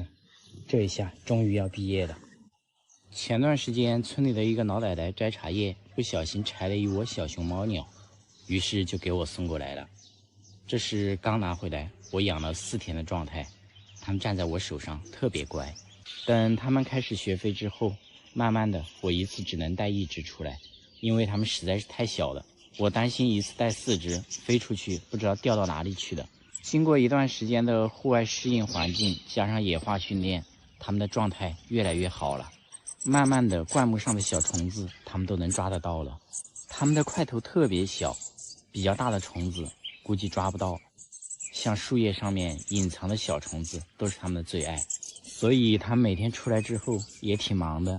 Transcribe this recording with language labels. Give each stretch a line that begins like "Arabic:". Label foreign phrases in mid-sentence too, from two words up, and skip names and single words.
Chinese: 這一下終於要畢業了。前段時間村裡的一個老奶奶摘茶葉，不小心摘了一窩小熊猫鳥，於是就給我送过來了。這是剛拿回來，我養了4天的狀態，它們站在我手上特別乖。等它們開始學飛之後，慢慢的我一次只能帶1隻出來，因為它們實在是太小了，我擔心一次帶4隻飛出去不知道掉到哪裡去的。經過一段時間的戶外適應環境，加上野化訓練，它們的狀態越來越好了。慢慢的灌木上的小蟲子它們都能抓得到了，它們的塊头特別小，比較大的虫子估計抓不到，像樹葉上面隱藏的小蟲子都是它們的最愛，所以它们每天出來之後也挺忙的。